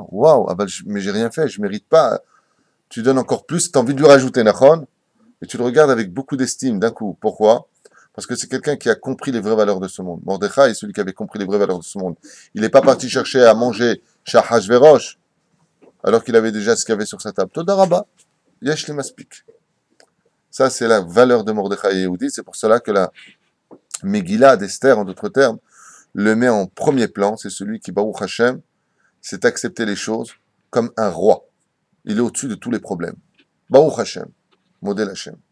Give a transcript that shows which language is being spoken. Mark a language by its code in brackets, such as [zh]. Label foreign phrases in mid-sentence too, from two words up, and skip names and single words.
[fr] Waouh, ah ben, mais j'ai rien fait, je mérite pas. Tu donnes encore plus, tu as envie de lui rajouter Nachon, et tu le regardes avec beaucoup d'estime d'un coup. Pourquoi? Parce que c'est quelqu'un qui a compris les vraies valeurs de ce monde. Mordechai est celui qui avait compris les vraies valeurs de ce monde. Il n'est pas parti chercher à manger chez Hachvérosh alors qu'il avait déjà ce qu'il y avait sur sa table. [he] תודה רבה, יש לי מספיק. [fr] Ça, c'est la valeur de Mordechai et Yehudi. C'est pour cela que la Megillah d'Esther, en d'autres termes, le met en premier plan. C'est celui qui, [he] ברוך השם, [fr] sait accepter les choses comme un roi. Il est au-dessus de tous les problèmes. [he] ברוך השם, [fr] modèle Hashem.